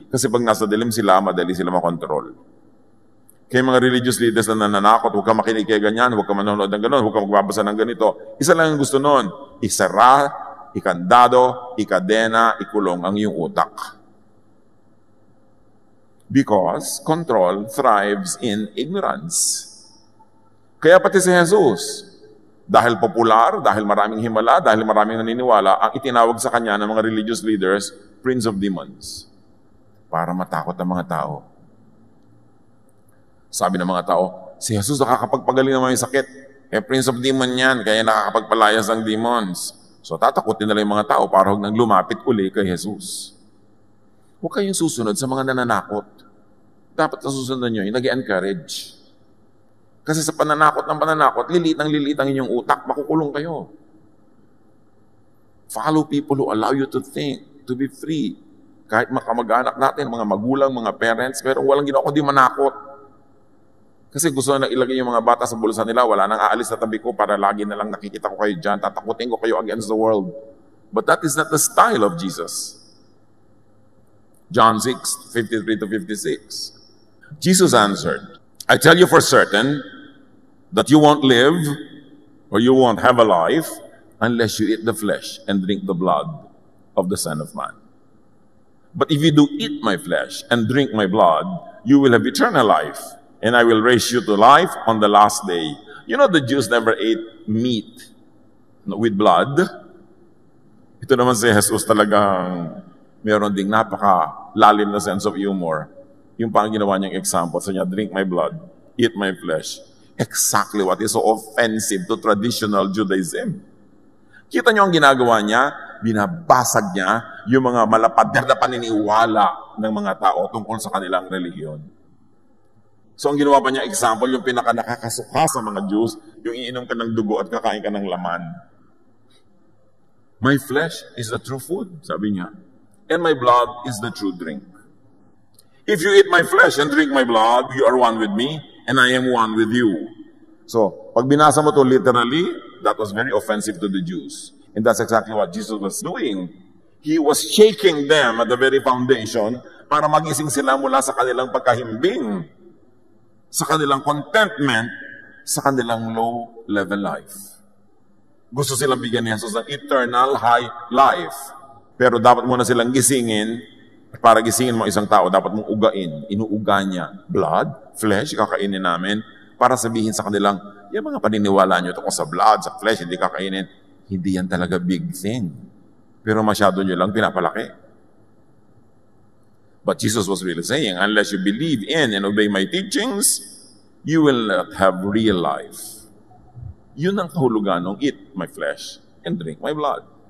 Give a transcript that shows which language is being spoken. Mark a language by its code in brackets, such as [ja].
[tl] Kasi pag nasa dilim sila, madali sila makontrol. Kaya mga religious leaders na nananakot, huwag ka makinig kay ganyan, huwag ka manonood ng gano'n, huwag ka magbabasa ng ganito. Isa lang ang gusto nun, isara, ikandado, ikadena, ikulong ang iyong utak. [en] Because control thrives in ignorance. [tl] Kaya pati si Jesus, dahil popular, dahil maraming himala, dahil maraming naniniwala, ang itinawag sa kanya ng mga religious leaders, [en] Prince of Demons. [tl] Para matakot ang mga tao. Sabi ng mga tao, si Jesus nakakapagpagaling ng mga sakit. Prince of Demon yan, kaya nakakapagpalayas ng demons. So tatakutin nila yung mga tao para huwag nang lumapit uli kay Jesus. Huwag kayong susunod sa mga nananakot. Dapat na susunod nyo yung nag-encourage. Kasi sa pananakot ng pananakot, lilit ang inyong utak, makukulong kayo. [en] Follow people who allow you to think, to be free. [tl] Kahit makamag-anak natin, mga magulang, mga parents, pero walang ginawa kundi manakot. Kasi gusto na ilagay yung mga bata sa bulsa nila, wala nang aalis sa tabi ko para lagi na lang nakikita ko kayo dyan, tatakutin ko kayo [en] against the world. But that is not the style of Jesus. John 6:53 to 56. Jesus answered, I tell you for certain that you won't live or you won't have a life unless you eat the flesh and drink the blood of the Son of Man. But if you do eat my flesh and drink my blood, you will have eternal life. And I will raise you to life on the last day. You know, the Jews never ate meat with blood. [tl] Ito naman si Jesus talagang meron ding napaka-lalim na [en] sense of humor. [tl] Yung pang ginawa niyang example. So niya, [en] drink my blood, eat my flesh. Exactly what is so offensive to traditional Judaism. [tl] Kita niyo ang ginagawa niya, binabasag niya yung mga malapad na paniniwala ng mga tao tungkol sa kanilang relihiyon. So ang ginawa pa niya example, yung pinaka-nakakasuka sa mga Jews, yung iinom ka ng dugo at kakain ka ng laman. [en] My flesh is the true food, [tl] sabi niya. [en] And my blood is the true drink. If you eat my flesh and drink my blood, you are one with me, and I am one with you. So, [tl] pag binasa mo to [en] literally, that was very offensive to the Jews. And that's exactly what Jesus was doing. He was shaking them at the very foundation [tl] para magising sila mula sa kanilang pagkahimbing, [en] sa kanilang contentment, sa kanilang low-level life. [tl] Gusto silang bigyan ni Jesus ng eternal high life. Pero dapat muna silang gisingin. Para gisingin mo isang tao, dapat mong ugain. Inuuga niya. Blood, flesh, kakainin namin. Para sabihin sa kanilang, yung mga paniniwala nyo tungkol sa blood, sa flesh, hindi kakainin. Hindi yan talaga big thing. Pero masyado nyo lang pinapalaki. [en] But Jesus was really saying, unless you believe in and obey my teachings, you will not have real life. [tl] Yun ang kahulugan ng [en] eat my flesh and drink my blood.